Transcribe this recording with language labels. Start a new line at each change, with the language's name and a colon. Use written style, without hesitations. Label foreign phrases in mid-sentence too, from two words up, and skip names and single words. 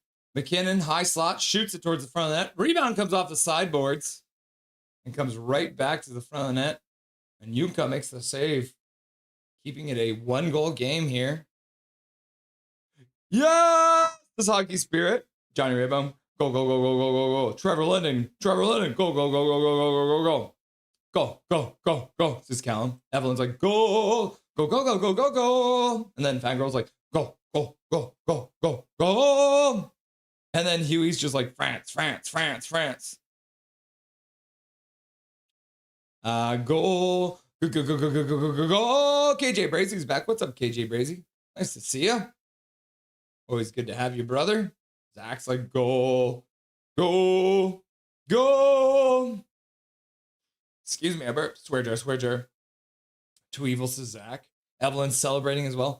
English: McKinnon, high slot, shoots it towards the front of the net. Rebound comes off the sideboards and comes right back to the front of the net. And Yumka makes the save, keeping it a 1-goal game here. Yeah! This hockey spirit. Johnny Raybaum, go, go, go, go, go, go, go. Trevor Linden, go, go, go, go, go, go, go, go, go. Go, go, go, go. This is Callum. Evelyn's like, go, go, go, go, go, go, go. And then Fangirl's like, go, go, go, go, go, go. And then Huey's just like, France, France, France, France. Go, go, go, go, go, go, go, go, go. KJ Brazy's back. What's up, KJ Brazy? Nice to see you. Always good to have you, brother. Zach's like, go, go, go. Excuse me, I burped. Swear jar, swear jar. Too evil, says Zach. Evelyn's celebrating as well.